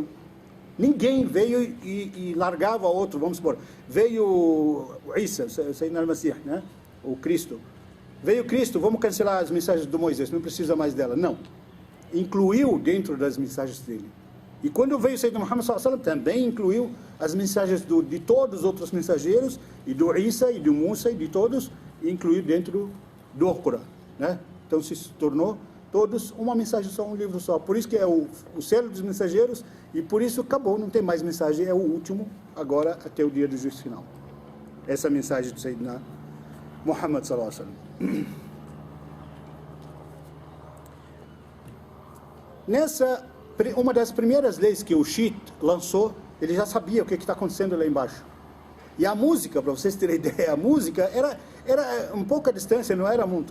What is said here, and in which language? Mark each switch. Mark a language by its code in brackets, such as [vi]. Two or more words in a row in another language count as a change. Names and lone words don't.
[pt] Ninguém veio e largava outro, vamos supor. Veio o Isa, Sayyidina al-Masih, né? O Cristo. Veio Cristo, vamos cancelar as mensagens do Moisés, não precisa mais dela. Não. Incluiu dentro das mensagens dele. E quando veio o Sayyidina Muhammad [ar] صلى الله عليه وسلم, [pt] também incluiu as mensagens de todos os outros mensageiros, e do Isa, e do Musa, e de todos, e incluiu dentro do Alcorão, né? Então se tornou todos uma mensagem só, um livro só. Por isso que é o selo dos mensageiros, e por isso acabou, não tem mais mensagem, é o último, agora até o dia do juízo final. Essa é a mensagem do Sayyidina Muhammad [ar] صلى الله عليه وسلم. [pt] Uma das primeiras leis que o Shiite lançou, ele já sabia o que está acontecendo lá embaixo. E a música, para vocês terem ideia, a música era um pouca distância, não era muito.